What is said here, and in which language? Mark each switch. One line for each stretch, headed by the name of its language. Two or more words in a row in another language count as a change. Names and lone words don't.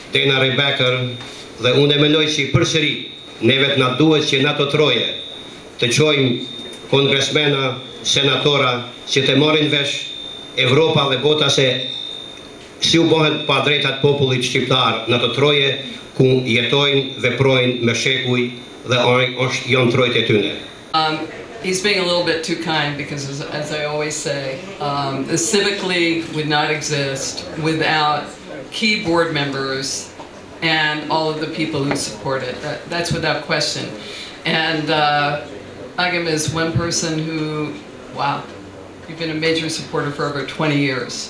Albanian: Dena Rebecker dhe unë e mendoj që përsëri neve na duhet që na të troje të çojmë kongresmena, senatora që të marrin vesh Evropa dhe bota se si u bëhet pa drejtat popullit shqiptar në të troje ku jetojnë, veprojnë me shekuj dhe janë trojt e tyne.
English: He's being a little bit too kind because, as I always say, the Civic League would not exist without key board members and all of the people who support it. That's without question. And Agam is one person who, wow, you've been a major supporter for over 20 years.